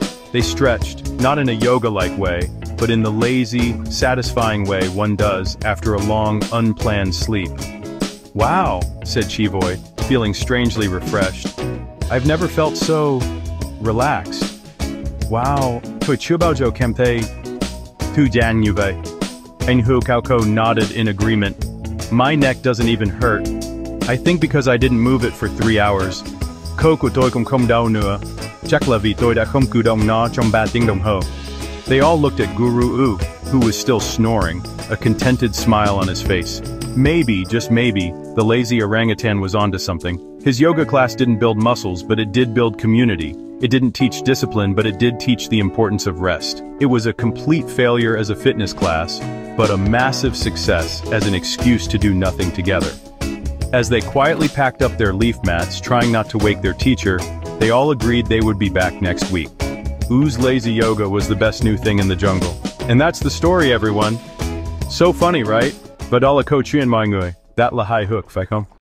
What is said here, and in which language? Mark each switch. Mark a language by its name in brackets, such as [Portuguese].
[English] They stretched, not in a yoga-like way, but in the lazy, satisfying way one does after a long, unplanned sleep. Wow, said Chivoy, feeling strangely refreshed. I've never felt so relaxed. [Vietnamese] Wow, tôi chưa bao giờ cảm thấy thư giãn như vậy. [English] Anh Hước nodded in agreement. My neck doesn't even hurt. I think because I didn't move it for 3 hours. [Vietnamese] Cổ của tôi cũng không đau nữa. Chắc là vì tôi đã không cử động nó trong 3 tiếng đồng hồ. [English] They all looked at Guru U, who was still snoring, a contented smile on his face. Maybe, just maybe, the lazy orangutan was onto something. His yoga class didn't build muscles, but it did build community. It didn't teach discipline, but it did teach the importance of rest. It was a complete failure as a fitness class, but a massive success as an excuse to do nothing together. As they quietly packed up their leaf mats, trying not to wake their teacher, they all agreed they would be back next week. Oo's lazy yoga was the best new thing in the jungle. And that's the story, everyone. So funny, right? [Vietnamese] Và đó là câu chuyện mọi người. That là hài hước, phải không?